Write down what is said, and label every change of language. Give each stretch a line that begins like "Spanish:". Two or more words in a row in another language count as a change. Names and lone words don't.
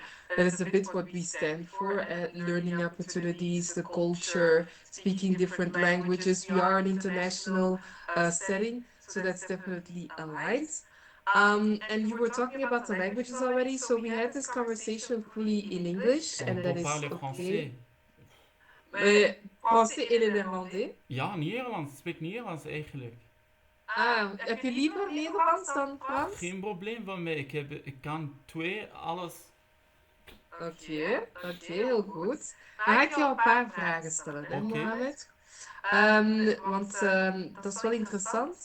English: That is a bit what we stand for at learning opportunities, the culture, speaking different languages. We are an international setting, so that's definitely aligned. And you were talking about the languages already, so we had this conversation fully in English,
French: On
English: and that
French: peut
English: is
French: parler
English: okay.
French: français. Français et le néerlandais.
Dutch: Ja, Nederlands. Ik spreek Nederlands eigenlijk. Ah, heb je liever Nederlands dan Frans? Geen probleem van mij. Ik kan twee, alles. Oké, oké, heel goed. Dan ga ik jou een paar vragen stellen, hè, Oké. Mohamed? Want dat is wel interessant.